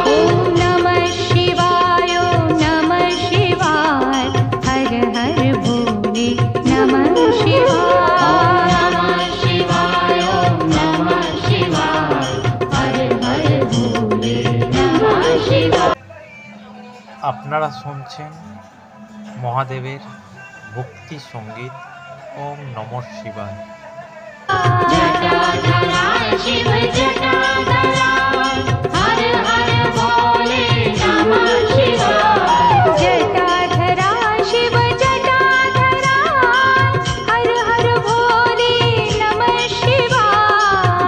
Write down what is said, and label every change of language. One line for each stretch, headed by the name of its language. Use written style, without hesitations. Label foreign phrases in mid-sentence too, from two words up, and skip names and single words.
Hindi: ओम नमः शिवाय ओम नमः शिवाय हर हर भोले नमः शिवाय। नमः शिवाय ओम नमः शिवाय हर हर भोले नमः शिवाय।
Bangla: আপনারা শুনছেন মহাদেবের ভক্তি সঙ্গীত ওম নমঃ শিবায়।
Hindi: जटाधरा शिव जटाधरा हर हर भोले नमः शिवाय। जटाधरा शिव जटाधरा हर हर भोले नमः शिवाय।